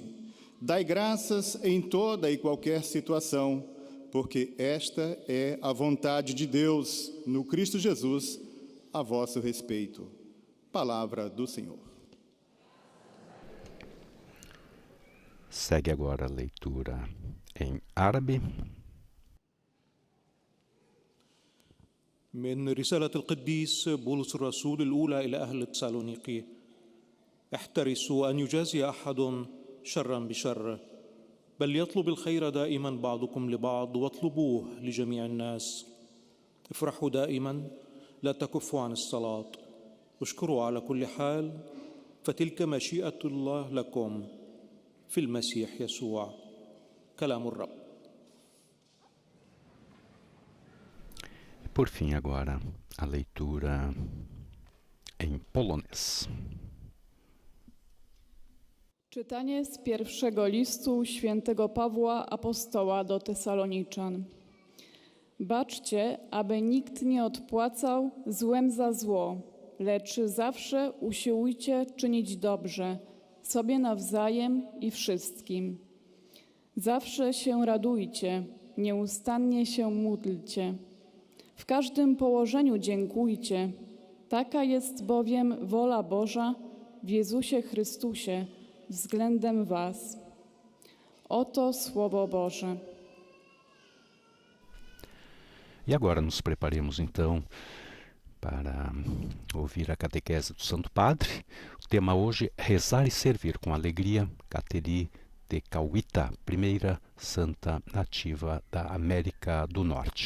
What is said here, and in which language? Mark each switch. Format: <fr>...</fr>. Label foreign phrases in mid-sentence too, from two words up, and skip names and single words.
<pt>Dai graças em toda e qualquer situação, porque esta é a vontade de Deus no Cristo Jesus a vosso respeito. Palavra do Senhor. Segue agora a leitura em árabe.</pt> <ar>من رسالة القديس بولس الرسول الأولى إلى أهل تسالونيقي: احترسوا أن يجازي أحد شرا بشر، بل يطلب الخير دائما بعضكم لبعض واطلبوه لجميع الناس. افرحوا دائما، لا تكفوا عن الصلاة، اشكروا على كل حال، فتلك مشيئة الله لكم في المسيح يسوع. كلام الرب.</ar> <pt>Por fim, agora, a leitura em polonês.</pt> <pl>Czytanie z pierwszego listu świętego Pawła Apostoła do Tesaloniczan. Baczcie, aby nikt nie odpłacał złem za zło, lecz zawsze usiłujcie czynić dobrze, sobie nawzajem i wszystkim. Zawsze się radujcie, nieustannie się módlcie. W każdym położeniu dziękujcie. Taka jest bowiem wola Boża w Jezusie Chrystusie względem was. Oto Słowo Boże.</pl> <pt>E agora nos preparemos então para ouvir a catequese do Santo Padre. O tema hoje é rezar e servir com alegria, Kateri Tekakwitha, primeira santa nativa da América do Norte.</pt>